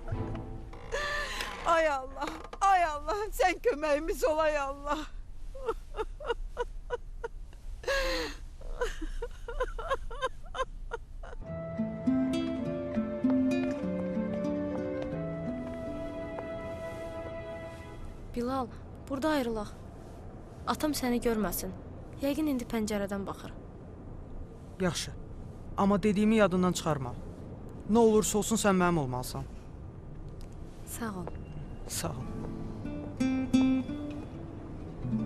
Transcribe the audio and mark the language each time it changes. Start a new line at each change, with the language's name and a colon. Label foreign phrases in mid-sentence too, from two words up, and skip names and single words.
Azerbaijani: Ay Allah, sen kömeğimiz ol ay Allah. Bilal, burada ayrılaq. Atam səni görməsin. Yəqin indi pəncərədən baxır. Yaxşı. Amma dediyimi yadından çıxarma. Nə olursa olsun sən mənim olmalısan. Sağ ol. Sağ ol.